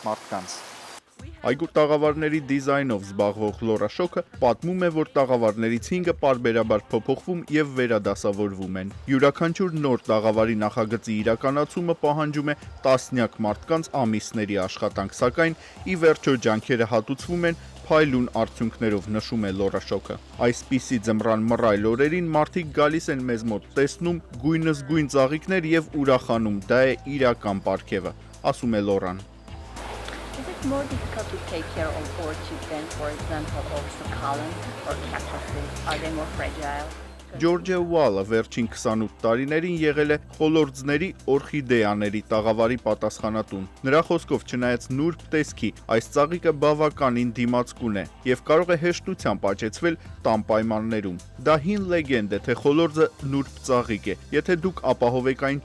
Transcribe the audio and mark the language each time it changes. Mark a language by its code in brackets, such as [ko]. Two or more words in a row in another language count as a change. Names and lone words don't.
[hy] մարդկանց։ Այգու տաղավարների դիզայնով զբաղվող Լորա Շոքը պատմում է, որ տաղավարներից 5-ը պարբերաբար փոփոխվում եւ վերադասավորվում են։ Յուրաքանչյուր նոր տաղավարի նախագծի իրականացումը պահանջում է տասնյակ մարդկանց ամիսների աշխատանք, սակայն ի վերջո ջանքերը հատուցվում են փայլուն արդյունքներով, նշում է Լորա Շոքը։ Այսպիսի ձմռան մռայլ օրերին մարդիկ գալիս են մեզ մոտ, տեսնում գույնզգույն ծաղիկներ եւ ուրախանում։ Դա է իրական պարգևը, ասում է Լորան։ [en] Is it more difficult to take care of orchids than, for example, of succulents or cactuses? Are they more fragile? [hy] Ջորջը Ուալը վերջին 28 տարիներին եղել է խոլորձների օրխիդեաների տաղավարի պատասխանատուն։ Նրա խոսքով, չնայած նուրբ տեսքի, այս ծաղիկը բավականին դիմացկուն է եւ կարող է հեշտությամբ աճեցվել տան պայմաններում։ Դա հին լեգենդ է, թե խոլորձը նուրբ ծաղիկ է, եթե դուք ապահովեք այն